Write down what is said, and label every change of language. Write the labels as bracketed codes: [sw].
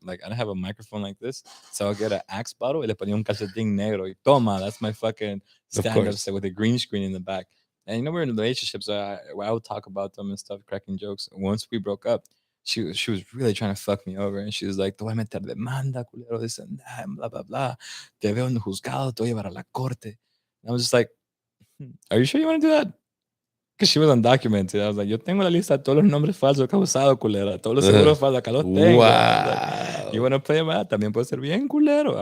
[en] Like, I don't have a microphone like this, so I'll get an Axe bottle [es] y le ponía un calcetín negro. Y toma, [en] that's my fucking Of stand up course. set with a green screen in the back. And we're in relationships, so I would talk about them and stuff, cracking jokes. Once we broke up, she was really trying to fuck me over, and she was like, [es] "Te voy a meter demanda, culero, [en] this and that, and blah blah blah. [es] Te veo en el juzgado, te voy a llevar a la corte." [en] And I was just like, "Are you sure you want to do that?" Because she was undocumented. I was like, [es] yo tengo la lista de todos los nombres falsos que he usado, culera. Todos los Uh, seguros falsos, acá los tengo. [en] I was like, you wow. want to play that? [es] También puede ser bien culero.